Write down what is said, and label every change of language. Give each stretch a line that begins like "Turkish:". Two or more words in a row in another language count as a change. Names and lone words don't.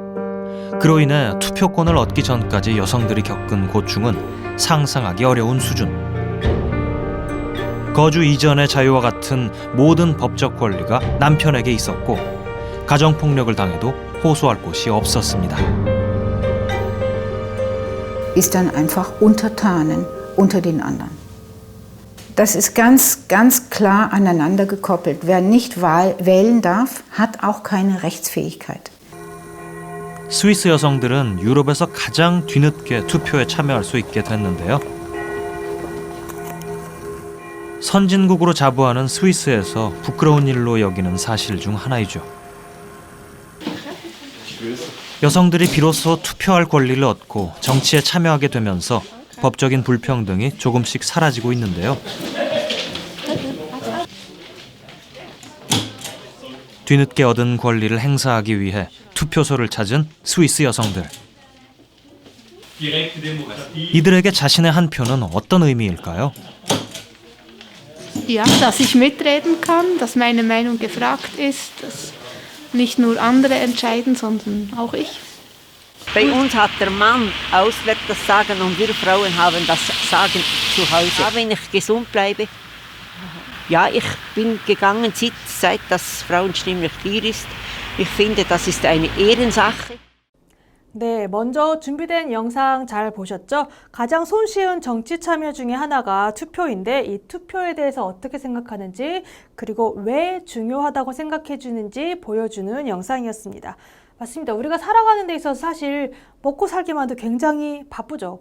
Korean: 그로 인해 투표권을 얻기 전까지 여성들이 겪은 고충은 상상하기 어려운 수준. 거주 이전의 자유와 같은 모든 법적 권리가 남편에게 있었고 가정폭력을 당해도 호소할 곳이 없었습니다.
German: Ist dann einfach Untertanen unter den anderen. Das ist ganz klar aneinander gekoppelt. Wer nicht wählen darf, hat auch keine Rechtsfähigkeit.
Korean: 스위스 여성들은 유럽에서 가장 뒤늦게 투표에 참여할 수 있게 됐는데요. 선진국으로 자부하는 스위스에서 부끄러운 일로 여기는 사실 중 하나이죠. 여성들이 비로소 투표할 권리를 얻고 정치에 참여하게 되면서 법적인 불평등이 조금씩 사라지고 있는데요. 뒤늦게 얻은 권리를 행사하기 위해 투표소를 찾은 스위스 여성들. 이들에게 자신의 한 표는 어떤 의미일까요?
German: Ja, dass ich mitreden kann, dass meine Meinung gefragt ist, dass nicht nur andere entscheiden, sondern auch ich. Bei uns hat der Mann auswärts das Sagen und wir Frauen haben das Sagen zu Hause. Ja, wenn ich gesund bleibe. Ja, ich bin gegangen, seit das Frauenstimmrecht hier ist. Ich finde, das ist eine Ehrensache.
Korean: 네, 먼저 준비된 영상 잘 보셨죠? 가장 손쉬운 정치 참여 중에 하나가 투표인데 이 투표에 대해서 어떻게 생각하는지 그리고 왜 중요하다고 생각해 주는지 보여주는 영상이었습니다. 맞습니다. 우리가 살아가는 데 있어서 사실 먹고 살기만 해도 굉장히 바쁘죠.